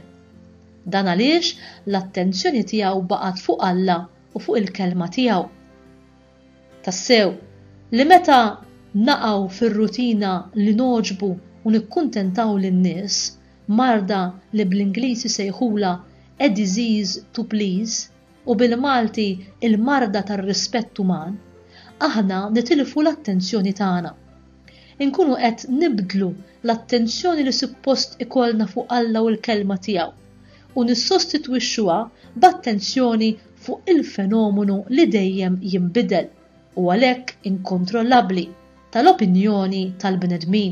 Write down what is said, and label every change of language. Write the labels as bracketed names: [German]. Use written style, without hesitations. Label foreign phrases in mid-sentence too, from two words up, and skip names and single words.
[Maltese] Dan għaliex l-attenzjoni tiegħu baqgħet fuq Alla u fuq il-kelma tiegħu. Tassew li meta naqgħu fir-rutina li noġbu u nikkuntentaw lin-nies, marda li bl-Ingliżi sejħula [English] a disease to please [Maltese] u bil-Malti il-marda tar-rispett uman, aħna nitilfu l-attenzjoni tagħna. Inkunu qed nibdlu l-attenzjoni li suppost ikollna fuq Alla u l-kelma tiegħu u nissostitwixxuha b'attenzjoni fuq il-fenomenu li dejjem jinbidel u għalhekk inkontrollabbli tal-opinjoni tal-bnedmin.